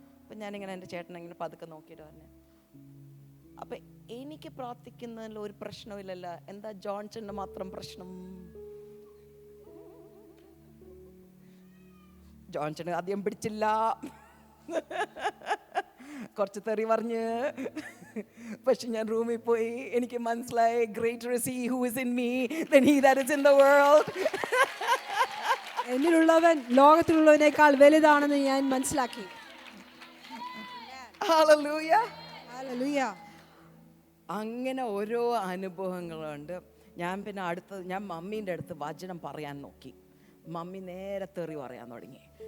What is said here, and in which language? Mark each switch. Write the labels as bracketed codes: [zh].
[ml] അപ്പം ഞാനിങ്ങനെ എൻ്റെ ചേട്ടനിങ്ങനെ പതുക്കെ നോക്കിയിട്ട് പറഞ്ഞു, അപ്പം എനിക്ക് പ്രാർത്ഥിക്കുന്നതിൽ ഒരു പ്രശ്നമില്ലല്ലോ, എന്താ ജോൺസണിന് മാത്രം പ്രശ്നം? ജോൺസൺ ആദ്യം പിടിച്ചില്ല, കുറച്ച് തെറി പറഞ്ഞ്. പക്ഷെ ഞാൻ റൂമിൽ പോയി എനിക്ക് മനസ്സിലായി, [en] Greater is he who is in me than he that is in the world. [ml] എന്നിലുള്ളവൻ ലോകത്തിലുള്ളവനേക്കാൾ വലുതാണെന്ന് ഞാൻ മനസ്സിലാക്കി. [en] Hallelujah. Hallelujah. [ml] അങ്ങനെ ഓരോ അനുഭവങ്ങളുണ്ട്. ഞാൻ പിന്നെ ഞാൻ മമ്മീൻ്റെ അടുത്ത് വചനം പറയാൻ നോക്കി. മമ്മി നേരെ തെറി പറയാൻ തുടങ്ങി.